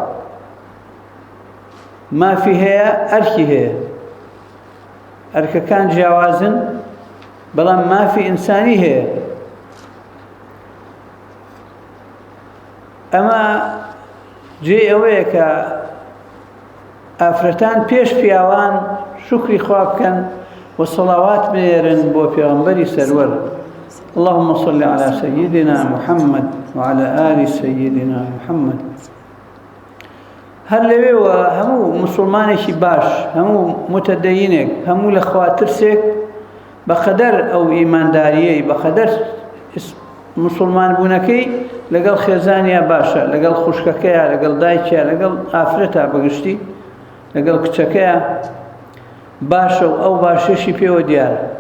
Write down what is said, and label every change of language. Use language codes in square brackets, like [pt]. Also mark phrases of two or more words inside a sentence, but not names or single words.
[ckb] مافی هەیە ئەرکی هەیە، ئەرکەکان جیاوازن بەڵام مافی ئینسانی هەیە. ئەمە جێ ئەوەیە کە ئافرەتان پێش پیاوان شکری خوا بکەن و سەڵاوات بێرن بۆ پێغەمبەری سەروەر. [ar] اللهم صل على سيدنا محمد وعلى آل سيدنا محمد. [ckb] هەر لەوێوە هەموو مسلمانێکی باش، هەموو متەدەینێک، هەموو لە خوا ترسێک بەقەدەر ئەو ئیمانداریەی، بەقەدەر مسلمان بوونەکەی لەگەڵ خێزانیا باشە، لەگەڵ خوشکەکەیە، لەگەڵ دایکیە، لەگەڵ ئافرەتە بەگشتی، لەگەڵ کچەکەیە باشە و ئەو باشێشی پێوە دیارە.